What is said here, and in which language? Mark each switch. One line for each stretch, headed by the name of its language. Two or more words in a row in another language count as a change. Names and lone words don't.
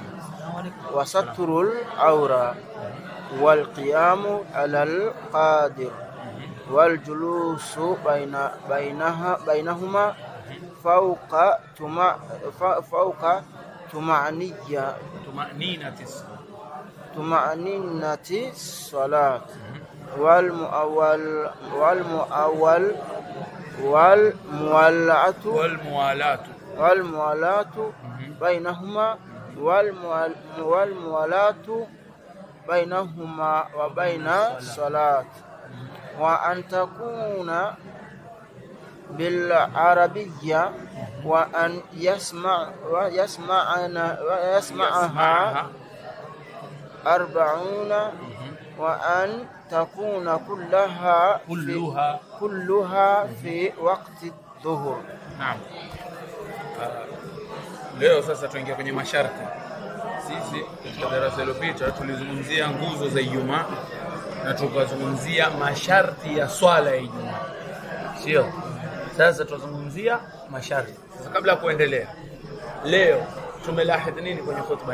Arabic: وستر العورة والقيام على القادر والجلوس بينهما فوق طمأنينة الصلاة والموالاة بينهما وبين الصلاة, وأن تكون بالعربية وأن يسمعها 40 وأن تكون كلها في وقت الظهر. Naam.
Swahili: Leo sasa tuingia kwenye masharti. Sisi katika darasa lililopita tulizungumzia nguzo za Ijumaa na tukazungumzia masharti ya swala ya Ijumaa. Sio? Sasa tutazungumzia masharti. Sasa kabla ya kuendelea, leo tumelahidhi nini kwenye khutba?